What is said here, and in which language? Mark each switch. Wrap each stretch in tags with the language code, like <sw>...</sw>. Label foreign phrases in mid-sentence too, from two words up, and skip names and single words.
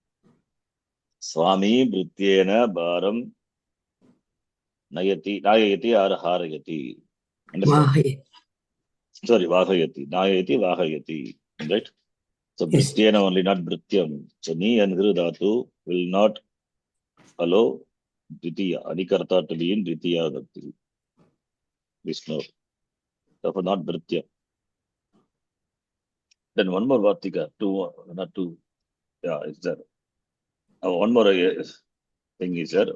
<sa>Swami Bhrityena Bharam Nayati or Harayati.</sa> <en>Understand? Sorry, Vahayati.</en> <sa>Nayati, Vahayati. Right?</sa> <en>So Bhrityena only, not Bhrityam. So Ni and Viru dhatu will not allow Dvitiya, Adikarta to be in</en> <sa>Dvitiya Bhakti.</sa> <en>Vishnu. Therefore, not Bhritya. Then one more Vartika, not two. Yeah, is there. One more thing is there.</en>